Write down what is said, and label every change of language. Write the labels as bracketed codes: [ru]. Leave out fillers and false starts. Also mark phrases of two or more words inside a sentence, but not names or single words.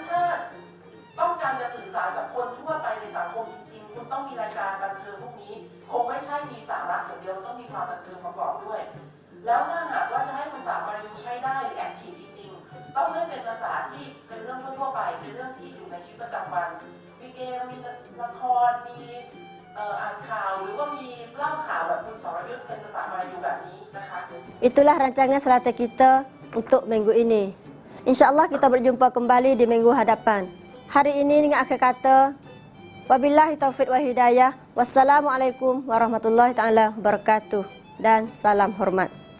[th] ถ้าต้องการจะสื่อสารกับคนทั่วไปในสังคมจริงๆคุณต้องมีรายการบันเทิงพวกนี้คงไม่ใช่มีสาระอย่างเดียวต้องมีความบันเทิงประกอบด้วยแล้วถ้าหากว่าจะให้ภาษามลายูใช้ได้หรือแอคทีฟจริงๆต้องเล่นเป็นภาษาที่เป็นเรื่องทั่วไปเป็นเรื่องที่อยู่ในชีวิตประจำวันมีเกมมีละครมีอ่านข่าวหรือว่ามีเล่าข่าวแบบคุณสรยุทธเป็นภาษามลายูแบบนี้นะคะ [ms] Itulah rancangan Selatan kita untuk minggu ini. InsyaAllah kita berjumpa kembali di minggu hadapan. Hari ini dengan akhir kata, [ar] وبالله التوفيق والهداية. والسلام عليكم ورحمة الله تعالى وبركاته [ms] dan salam hormat.